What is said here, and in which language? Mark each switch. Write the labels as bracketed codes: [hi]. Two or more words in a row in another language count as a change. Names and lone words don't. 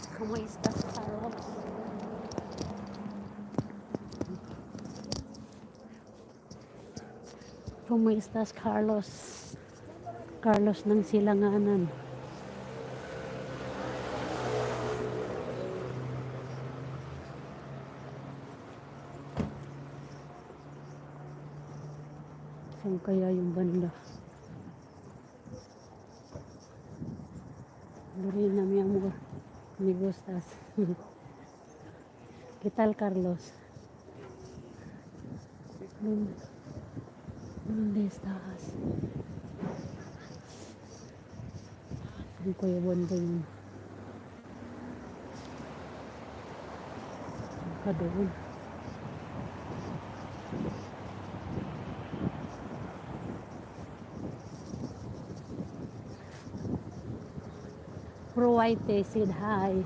[es] ¿Cómo estás, Carlos? ¿Cómo estás, Carlos? [tl] Carlos ng Silanganan. Saan kaya yung banda? [es] Lorena, mi amor. Me gustas. ¿Qué tal, Carlos? ¿Dónde estás? [tl] Saan kaya banda yun? Ka doon. [en] Ruwaite said hi.